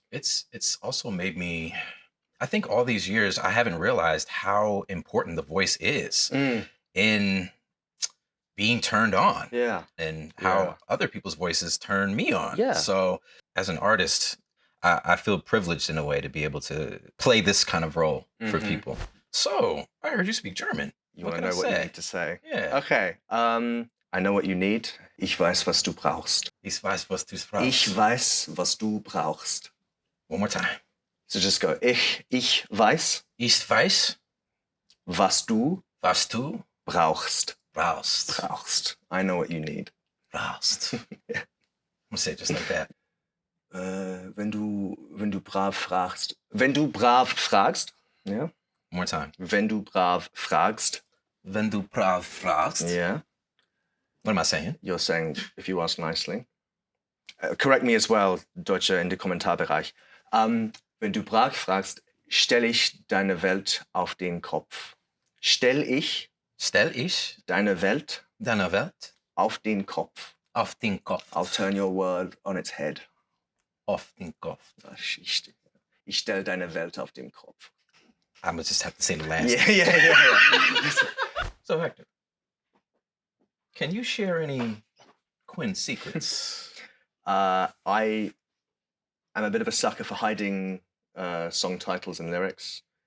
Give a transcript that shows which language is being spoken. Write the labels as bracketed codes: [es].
[en] It's also made me, I think all these years I haven't realized how important the voice is in being turned on, and how other people's voices turn me on. So as an artist, I feel privileged in a way to be able to play this kind of role for people. So I heard you speak German. You want to know what you need to say? Yeah. Okay. I know what you need. [de] Ich weiß, was du brauchst. Ich weiß, was du brauchst. Ich weiß, was du brauchst. [en] One more time. So just go. [de] Ich weiß. Ich weiß. Was du brauchst. Brauchst. [en] I know what you need. [de] Brauchst. Yeah. [en] I'm gonna say it just like that. [de] Wenn du brav fragst. Wenn du brav fragst. Yeah. [en] One more time. [de] Wenn du brav fragst. Wenn du brav fragst. [en] Yeah. What am I saying? You're saying if you ask nicely. Correct me as well, Deutsche, [de] in den Kommentarbereich. Wenn du brav fragst, stell ich deine Welt auf den Kopf. Stell ich deine Welt auf den Kopf. Auf den Kopf. [en] I'll turn your world on its head. [de] Auf den Kopf. Ich stell deine Welt auf den Kopf. [en] I'm gonna just have to say the last. Yeah. So Hector, can you share any Quinn secrets? I am a bit of a sucker for hiding song titles and lyrics.